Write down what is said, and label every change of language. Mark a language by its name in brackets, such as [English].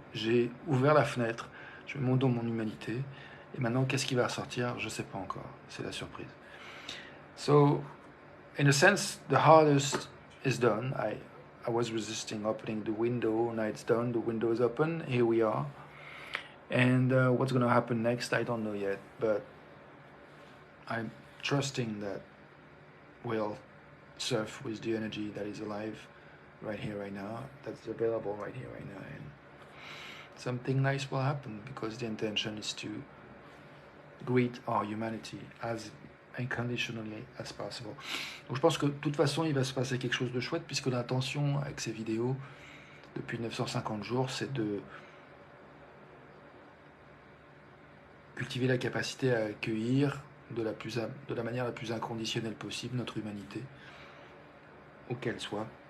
[French] J'ai ouvert la fenêtre, je me monte dans mon humanité, et maintenant qu'est-ce qui va ressortir, je sais pas encore. C'est la surprise. [English] So, in a sense, the hardest is done. I was resisting opening the window. Now it's done. The window is open. Here we are. And what's going to happen next, I don't know yet. But I'm trusting that we'll surf with the energy that is alive right here, right now. That's available right here, right now. And something nice will happen because the intention is to greet our humanity as unconditionally as possible. [French] Donc je pense que de toute façon il va se passer quelque chose de chouette, puisque l'intention avec ces vidéos depuis 950 jours, c'est de cultiver la capacité à accueillir de la manière la plus inconditionnelle possible notre humanité, où qu'elle soit,